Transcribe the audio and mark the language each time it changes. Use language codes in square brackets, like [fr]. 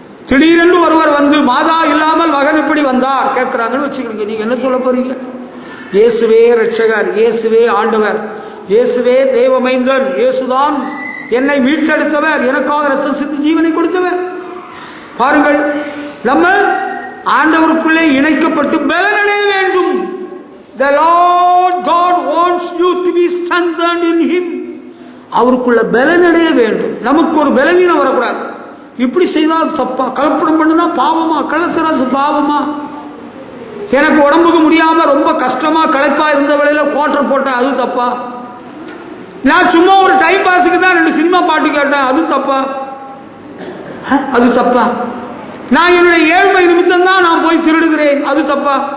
[ta] திடீரென்று ஒருவர் வந்து மாதா இல்லாமல் மகன் எப்படி வந்தார் கேட்கிறாங்கன்னு வச்சுக்கிறீங்க. நீங்க என்ன சொல்ல போறீங்க? இயேசுவே ரட்சகர், இயேசுவே ஆண்டவர், இயேசுவே தேவமைந்தன், இயேசுதான் என்னை மீட்டெடுத்தவர், எனக்காக ரத்தம் சிந்தி ஜீவனை கொடுத்தவர். பாருங்கள், நம்ம ஆண்டவருக்குள்ளே இணைக்கப்பட்டு பலனடைய வேண்டும். [en] The Lord God wants you to be strengthened in Him. [ta] அவருக்குள்ள பலனடைய வேண்டும். நமக்கு ஒரு பலவீனம் வரக்கூடாது. இப்படி செய்தால் தப்பா, கலப்படம் பண்ணுனா பாவமா, கள்ளத்தராசு பாவமா, எனக்கு உடம்புக்கு முடியாம ரொம்ப கஷ்டமா களைப்பா இருந்த வேளையில கோட்டர் போட்டேன், அது தப்பா, நான் சும்மா ஒரு டைம் பாஸுக்கு தான் 2 சினிமா பாட்டு கேட்டேன், அது தப்பா, அது தப்பா, நான் என்னுடைய ஏழ்மை நிமித்தம் தான் நான் போய் திருடுகிறேன், அது தப்பா.